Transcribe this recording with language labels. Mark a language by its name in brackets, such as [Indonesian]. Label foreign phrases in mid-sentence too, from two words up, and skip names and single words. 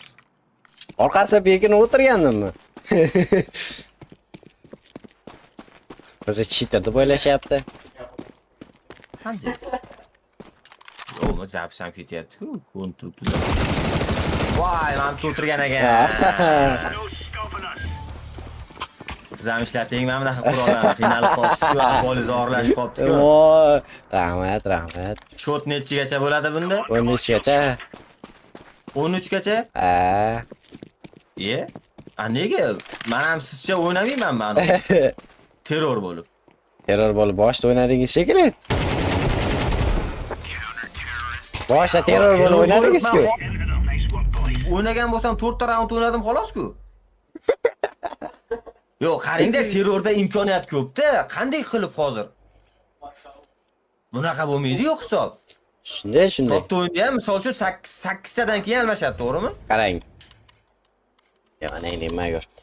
[Uzbek] Orqasida bekinib o'tirgandimmi? Bizni cheater deb o'ylashyapti. Qanday? Yo'q, zapsam ketyapti-ku, konstruktor. Voy, men o'tirgan ekan. [English] No stopping us. [Uzbek] Siz ham ishlating, mana bunaqa qurollarni qiynalib qolibsiz-ku, ahvolingiz og'irlashib qolibdi-ku. Voy! Rahmat. Shot nechigacha bo'ladi bunda? 15 gacha. 13 gacha? Nega? Men ham sizcha o'ynamayman mani. Terror bo'lib. Terror bo'lib boshda o'ynadingiz shekilli. Boshda terror bo'lib o'ynadingiz-ku. [English] Nice one, boys. [Uzbek] O'ynagan bo'lsam 4 ta raund o'ynadim xolos-ku. Yo'q, qarangda terrorda imkoniyat ko'p-da. Qanday qilib hozir? Bunaqa bo'lmaydi-yu hisob. Shunday. To'pta o'yinda ham misol uchun 8 tadan keyin almashadi, to'g'rimi? Qarang. Yana nima ko'r.